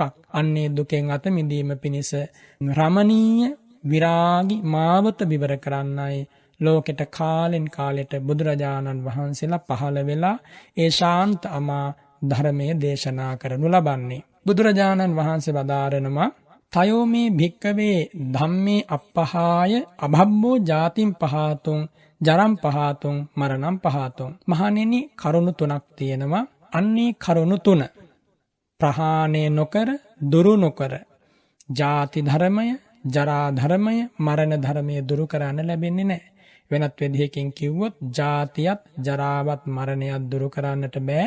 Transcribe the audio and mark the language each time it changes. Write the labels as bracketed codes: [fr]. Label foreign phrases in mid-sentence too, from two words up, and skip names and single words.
[si] අන්නේ දුකෙන් අත මිදීම පිණිස රමණීය විරාගී මාවත විවර කරන්නයි ලෝකෙට කාලෙන් කාලෙට බුදුරජාණන් වහන්සේලා පහළ වෙලා ඒ ශාන්ත අමා ධර්මයේ දේශනා කරනු ලබන්නේ. බුදුරජාණන් වහන්සේ වදාරනවා [pi] තයෝ මේ භික්කවේ ධම්මේ අප්පහාය අභබ්බෝ ජාතිම් පහතුං ජරම් පහතුං මරණම් පහතුං. [si] මහණෙනි කරුණු තුනක් තියෙනවා. අන්නේ කරුණු තුන ප්‍රහාණය නොකර දුරු නොකර ජාති ධර්මය, ජරා ධර්මය, මරණ ධර්මය දුරු කරන්න ලැබෙන්නේ නැහැ. වෙනත් විදිහකින් කිව්වොත් ජාතියත් ජරාවත් මරණයත් දුරු කරන්නට බෑ.